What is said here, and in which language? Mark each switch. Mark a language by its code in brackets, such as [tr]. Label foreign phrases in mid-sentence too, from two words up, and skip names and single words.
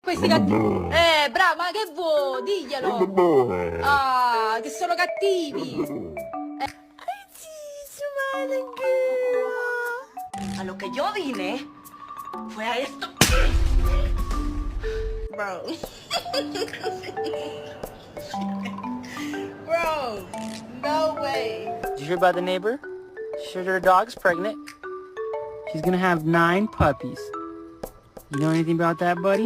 [it] Questi cattivi. Bravo, ma che vuoi? Diglielo. Ah, che sono cattivi. [es] A lo que yo vine fue a esto. [en] Bro. Bro, no way. Did you hear about the neighbor? She said her dog's pregnant. She's gonna have 9 puppies. You know anything about that, buddy?